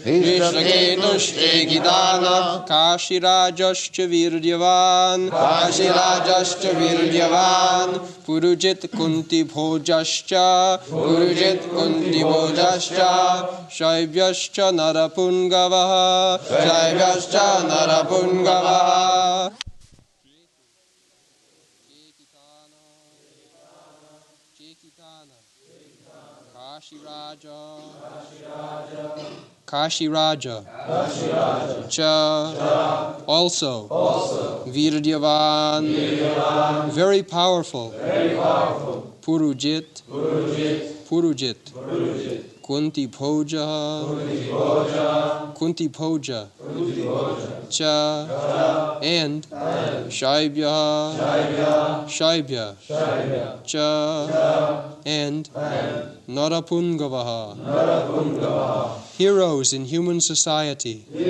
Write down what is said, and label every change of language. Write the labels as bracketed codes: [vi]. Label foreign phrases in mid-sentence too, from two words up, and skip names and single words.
[sa] काशिराजश्च वीर्यवान् पुरुजित् कुन्तिभोजश्च शैब्यश्च नरपुङ्गवः काशिराज च also Viryavan [en] very powerful [sa] Purujit कुन्तिभोज च [en] and [sa] शैब्य च [en] and Narapungavaha heroes in human society.